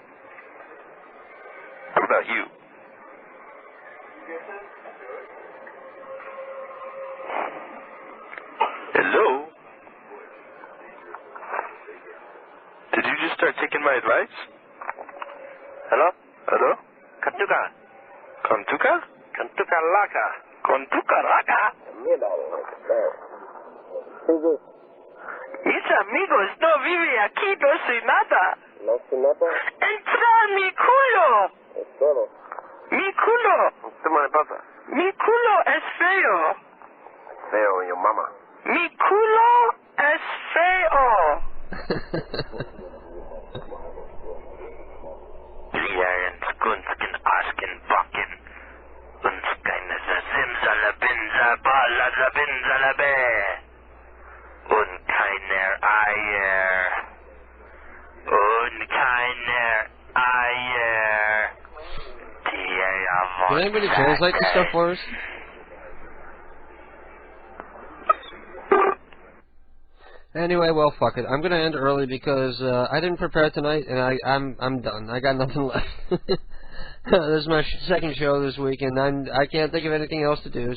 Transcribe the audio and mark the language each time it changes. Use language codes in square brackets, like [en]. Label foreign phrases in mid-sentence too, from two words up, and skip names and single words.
[en] What about you? Hello? Did you just start taking my advice? Hello? Hello? Kantuka. Kantuka? Kantuka laka. Kantuka laka? [es] Mis amigos no viven aquí, no sé nada. No sé nada. Entra a mi culo. Mi culo. ¿Qué me pasa? Mi culo es feo. [en] Feo, your mama. [es] Mi culo es feo. Liaren, skunskin, askin, bakken. Unskine zimzalabinza, balazabinzalabe. Unkeiner Eier. Unkeiner Eier. [en] Can anybody translate this stuff for us? Anyway, well, fuck it. I'm gonna end early because I didn't prepare tonight, and I'm done. I got nothing left. This is my second show this week, and I can't think of anything else to do.